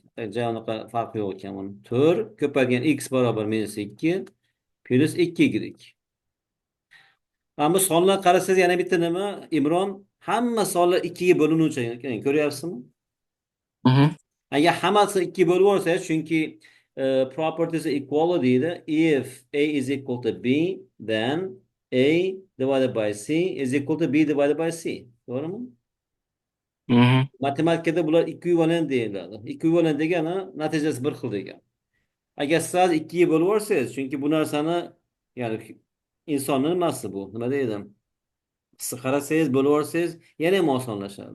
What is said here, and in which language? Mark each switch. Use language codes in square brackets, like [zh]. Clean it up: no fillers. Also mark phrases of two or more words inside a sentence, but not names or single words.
[uz] Unaqa farqi yo'q ekan buni. 4 ko'paygan x barobar minus 2 plus 2y. Mana bu sonlarga qarasangiz yana bitta nima? Imron, hamma sonlar 2 ga bo'linuvchi ekan. Ko'ryapsizmi? Hı hı. Agar hammasi 2 bo'lib olsa, chunki [en] properties of equality'da if a is equal to b, then a divided by c is equal to b divided by c. To'g'rimi? Hı hı. [uz] Matematikada bular ekvivalent deyiladi. Ekvivalent degani natijasi bir xil degani. Agar siz 2 ga bo'lib olsangiz, chunki bu narsani, ya'ni insonning nimasi bu? Nima deydi? Siz qarasangiz, bo'lib olsangiz, yana ham osonlashadi.